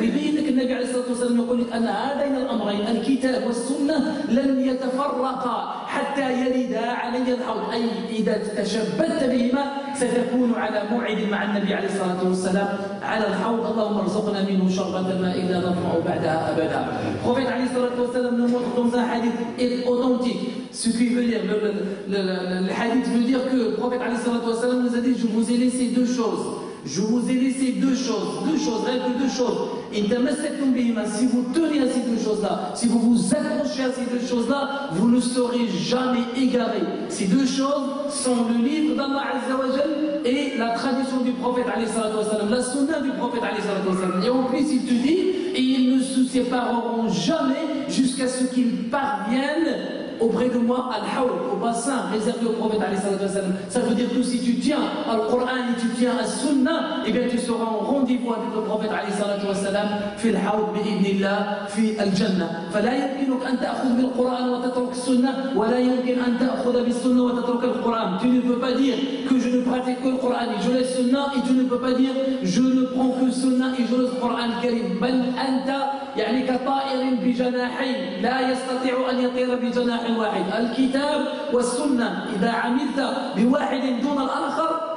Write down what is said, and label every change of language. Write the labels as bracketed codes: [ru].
[ar] ويبين لك النبي عليه الصلاة والسلام يقول لك أن هذين الأمرين الكتاب والسنة لن يتفرقا حتى يردا علي الحوض، أي إذا تشبثت بهما ستكون على موعد مع النبي عليه الصلاة والسلام على الحوض. اللهم ارزقنا منه شربة ماء لا نظمأ بعدها أبدا. [fr] Prophète [ar] عليه الصلاة والسلام [fr] nous montre dans un hadith authentique ce qui veut dire le hadith veut dire que le prophète عليه الصلاة والسلام nous a dit: je vous ai laissé deux choses. Je vous ai laissé deux choses, rien que deux choses. Si vous tenez à ces deux choses-là, si vous vous accrochez à ces deux choses-là, vous ne serez jamais égarés. Ces deux choses sont le livre d'Allah Azza wa Jal et la tradition du prophète alayhi salatu wa sallam, la sunna du prophète alayhi salatu wa sallam. Et en plus, il te dit, et ils ne se sépareront jamais jusqu'à ce qu'ils parviennent auprès de moi al-Hawd, au bassin réservé au prophète alayhi salatu wa sallam. Ça veut dire que si tu tiens al Coran et tu tiens à Sunna, eh bien tu seras en rendez-vous avec le prophète alayhi salatu wa sallam [ar] في الحوض بإذن الله في الجنة. فلا يمكنك أن تأخذ بالقرآن وتترك السنة ولا يمكن أن تأخذ بالسنة وتترك القرآن. [fr] Tu ne peux pas dire que je ne pratique que le Coran et je laisse Sunna, et tu ne peux pas dire je ne prends que le Sunna et je laisse le Coran الكريم. [ar] بل أنت يعني كطائر بجناحين لا يستطيع أن يطير بجناح واحد. الكتاب والسنة إذا عملت بواحد دون الآخر